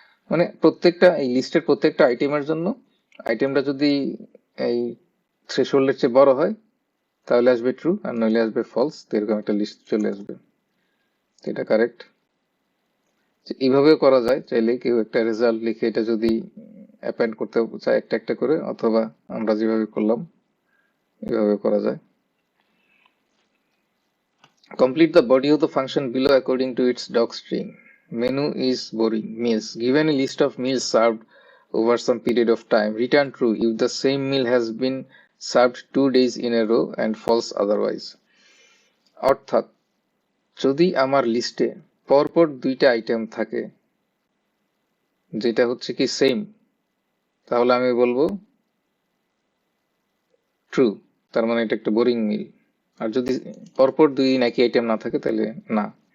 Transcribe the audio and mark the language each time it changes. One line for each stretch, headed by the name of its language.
Bangla: মানে প্রত্যেকটা এই লিস্টের প্রত্যেকটা আইটেমের জন্য আইটেমটা যদি এই থ্রেশহোল্ডের চেয়ে বড় হয় তাহলে আসবে ট্রু, আর নইলে আসবে ফলস। এরকম একটা লিস্ট চলে আসবে, এটা কারেক্ট। এইভাবেও করা যায়, চাইলে কেউ একটা রেজাল্ট লিখে এটা যদি অ্যাপেন্ড করতে চায় একটা একটা করে, অথবা আমরা যেভাবে করলাম এভাবে করা যায়।
English: Complete the body of the function below according to its docstring. Menu is boring. Meals. Given a list of meals served over some period of time, return true if the same meal has been served 2 days in a row and false otherwise.
Bangla: অর্থাৎ যদি আমার লিস্টে পরপর 2টা item থাকে যেটা হচ্ছে কি সেম, তাহলে আমি বলবো ট্রু, তার মানে এটা একটা বোরিং মিল। আর যদি পরপর 2 দিন একই আইটেম না থাকে তাহলে না।